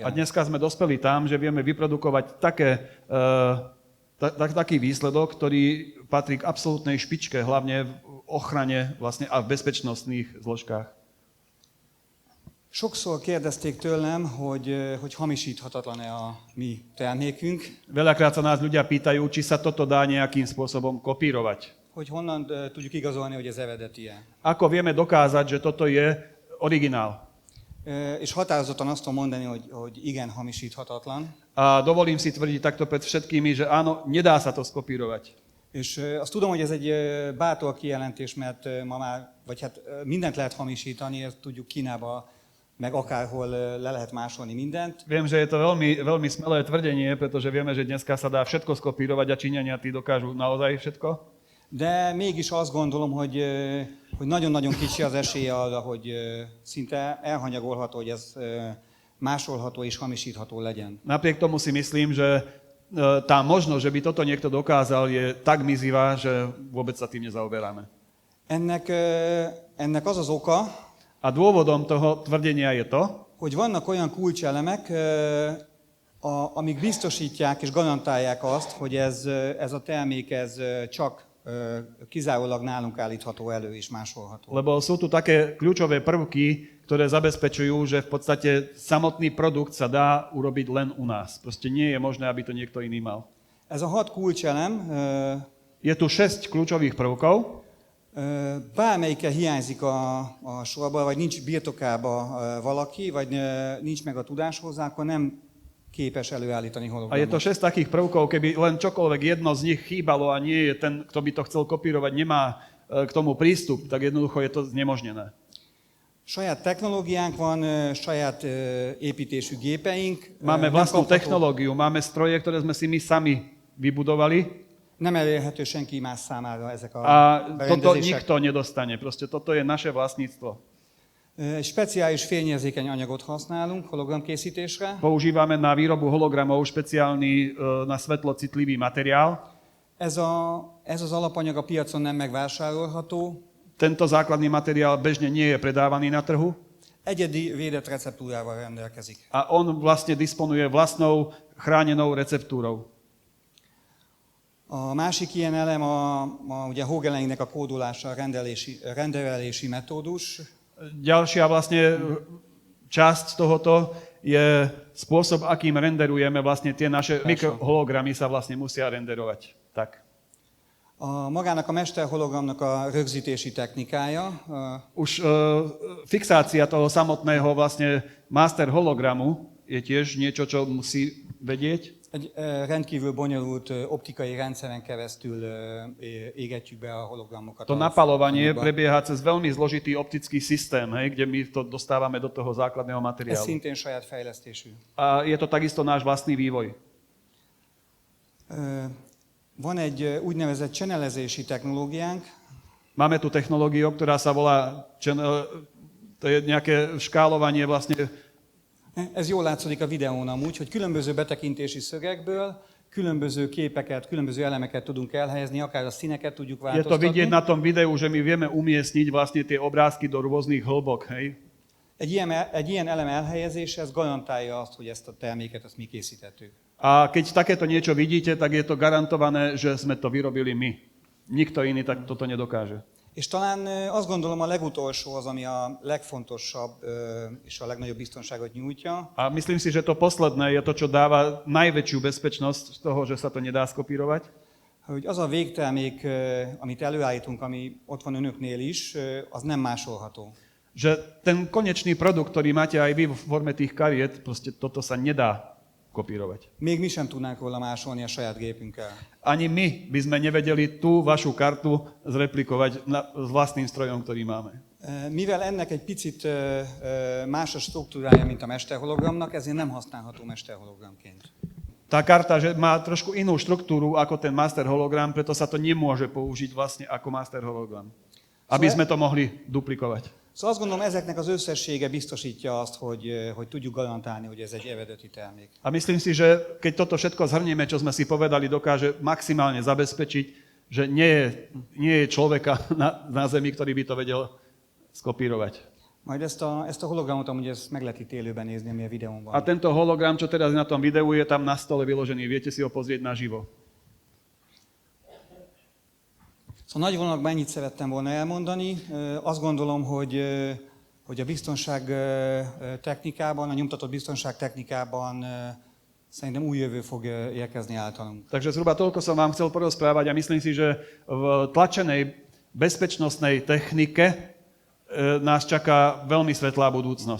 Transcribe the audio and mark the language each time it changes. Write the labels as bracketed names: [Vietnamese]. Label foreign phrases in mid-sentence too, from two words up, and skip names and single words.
[Slovak] A dneska sme dospeli tam, že vieme vyprodukovať taký výsledok, ktorý patrí k absolútnej špičke, hlavne v ochrane vlastne a v bezpečnostných zložkách. [Hungarian] Sokszor kérdezték tőlem, hogy hamisíthatatlan-e a mi termékünk. [Slovak] Veľakrát sa nás ľudia pýtajú, či sa toto dá nejakým spôsobom kopírovať. [Hungarian] Hogy honnan tudjuk igazolni, hogy ez eredeti-e. [Slovak] Ako vieme dokázať, že toto je originál? [Hungarian] És határozottan azt tudom mondani, hogy igen, hamisíthatatlan. [Slovak] A dovolím si tvrdiť takto pred všetkými, že áno, nedá sa to skopírovať. [Hungarian] És azt tudom, hogy ez egy bátor kijelentés, mert ma már, vagy hát mindent lehet hamisítani, ezt tudjuk Kínába, meg akárhol le lehet másolni mindent. [Slovak] Viem, že je to veľmi, veľmi smelé tvrdenie, pretože vieme, že dneska sa dá všetko skopírovať a Číňania tí dokážu naozaj všetko. [Hungarian] De mégis azt gondolom, hogy nagyon-nagyon kicsi az esélye arra, hogy szinte elhanyagolható, hogy ez másolható és hamisítható legyen. [Slovak] Napriek tomu si myslím, že tá možnosť, že by toto niekto dokázal, je tak mizivá, že vôbec sa tým nezaoberáme. [Hungarian] Ennek az az oka, [Slovak] a dôvodom toho tvrdenia je to, [Hungarian] hogy vannak olyan kulcselemek, amik biztosítják és garantálják azt, hogy ez a termék csak kizárólag nálunk állítható elő és másolható. [Slovak] Lebo sú tu také kľúčové prvky, ktoré zabezpečujú, že v podstate samotný produkt sa dá urobiť len u nás. Proste nie je možné, aby to niekto iný mal. [Hungarian] Ez a 6 kulcselem, [Slovak] je tu 6 kľúčových prvkov. [Hungarian] Bármelyike hiányzik a sorból, vagy nincs birtokába valaki, vagy nincs meg a tudás hozzá, akkor nem képes előállítani hologramot. [Slovak] A je to 6 takých prvkov, keby len čokoľvek jedno z nich chýbalo a nie je ten, kto by to chcel kopírovať, nemá k tomu prístup, tak jednoducho je to znemožnené. [Hungarian] Saját technológiánk van, saját építésű gépeink. [Slovak] Máme vlastnú technológiu, máme stroje, ktoré sme si my sami vybudovali. [Hungarian] Nem elérhető senki más számára ezek a berendezések. [Slovak] Toto nikto nedostane, proste toto je naše vlastníctvo. [Hungarian] Speciális fényérzékeny anyagot használunk hologramkészítésre. [Slovak] Používame na výrobu hologramov špeciálny na svetlo citlivý materiál. [Hungarian] Ez az alapanyag a piacon nem megvásárolható. [Slovak] Tento základný materiál bežne nie je predávaný na trhu. [Hungarian] Egyedi védett receptúrával rendelkezik. [Slovak] A on vlastne disponuje vlastnou chránenou receptúrou. [Hungarian] A másik ilyen elem ugye Hogelingnek a kódolása, a rendelési metódus. [Slovak] Ďalšia vlastne časť tohoto je spôsob, akým renderujeme vlastne tie naše mikrohologramy sa vlastne musia renderovať. Tak. [Hungarian] Magának a mesterhologramnak a rögzítési technikája. [Slovak] Už fixácia toho samotného vlastne master hologramu je tiež niečo, čo musí vedieť. [Hungarian] Egy rendkívül bonyolult optikai rendszeren keresztül égetjük be a hologramokat. [Slovak] To napalovanie prebieha cez veľmi zložitý optický systém, hej, kde my to dostávame do toho základného [Hungarian] Ez [Slovak] materiálu. [Hungarian] szintén saját fejlesztésű. [Slovak] A je to takisto náš vlastný vývoj. [Hungarian] Van egy úgynevezett channelezési technológiánk, [Slovak] Máme tu technológiu, ktorá sa volá channel, to je nejaké škálovanie vlastne. [Hungarian] ez jól látszódik a videón amúgy, hogy különböző betekintési szögekből különböző képeket, különböző elemeket tudunk elhelyezni, akár a színeket tudjuk [Slovak] Je to vidieť [Hungarian] változtatni. [Slovak] na tom videu, že my vieme umiestniť vlastne tie obrázky do rôznych hĺbok, hej. [Hungarian] Egy ilyen elem elhelyezése, ez garantálja azt, hogy ezt a terméket azt mi készítettük. [Slovak] A keď takéto niečo vidíte, tak je to garantované, že sme to vyrobili my. Nikto iný tak toto nedokáže. [Hungarian] És talán azt gondolom a legutolsó az, ami a legfontosabb és a legnagyobb biztonságot nyújtja, [Slovak] A myslím si, že to posledné je to, čo dáva najväčšiu bezpečnosť z toho, že sa to nedá skopírovať. [Hungarian] hogy az a végtermék, amit előállítunk, ami ott van önöknél is, az nem másolható. [Slovak] Že ten konečný produkt, ktorý máte aj vy v forme tých kariet, proste toto sa nedá kopírovať. [Hungarian] Még mi sem tudnánk róla másolni a saját gépünkkel. [Slovak] Ani my by sme nevedeli tú vašu kartu zreplikovať s vlastným strojom, ktorý máme. [Hungarian] Mivel ennek egy picit más a struktúrája, mint a mesterhologramnak, ezért nem használható mesterhologramként. [Slovak] Tá karta že má trošku inú štruktúru ako ten master hologram, preto sa to nemôže použiť vlastne ako master hologram. Aby sme to mohli duplikovať. [Hungarian] Szóval azt gondolom, ezeknek az összessége biztosítja azt, hogy tudjuk garantálni, hogy ez egy eredeti termék. [Slovak] A myslím si, že keď toto všetko zhrnieme, čo sme si povedali, dokáže maximálne zabezpečiť, že nie je človeka na Zemi, ktorý by to vedel skopírovať. [Hungarian] Majd ezt a hologramot amúgy ezt meg lehet itt élőben nézni, ami a videón van. [Slovak] A tento hologram, čo teraz na tom videu, je tam na stole vyložený. Viete si ho pozrieť naživo. [Hungarian] Szóval nagy vonalakban ennyit szerettem volna elmondani. Azt gondolom, hogy a biztonság technikában, a nyomtatott biztonság technikában szerintem új jövő fog érkezni általunk. [Slovak] Takže zhruba toľko som vám chcel porozprávať a myslím si, že v tlačenej bezpečnostnej technike nás čaká veľmi svetlá budúcnosť.